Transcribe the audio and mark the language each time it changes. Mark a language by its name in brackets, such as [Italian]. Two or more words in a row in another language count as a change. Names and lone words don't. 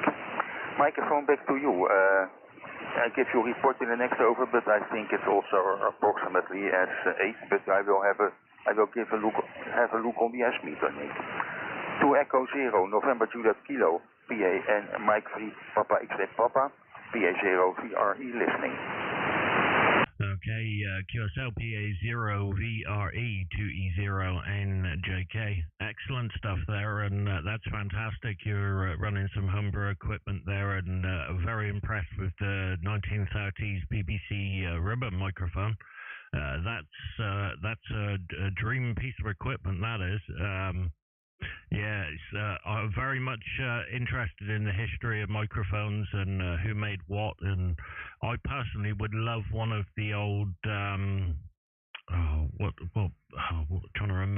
[English] Microphone, back to you. I give you a report in the next over, but I think it's also approximately as 8. But I will have a look on the S-meter, Nick. 2 Echo 0, November Juliet Kilo, PA and Mike 3 Papa X-ray Papa, PA0 VRE listening. Okay, QSL PA0 VRE 2e0njk. Excellent stuff there, and that's fantastic. You're running some Humber equipment there, and very impressed with the 1930s BBC ribbon microphone. That's a dream piece of equipment, that is. Yeah, I'm very much interested in the history of microphones and who made what, and I personally would love one of the old trying to remember.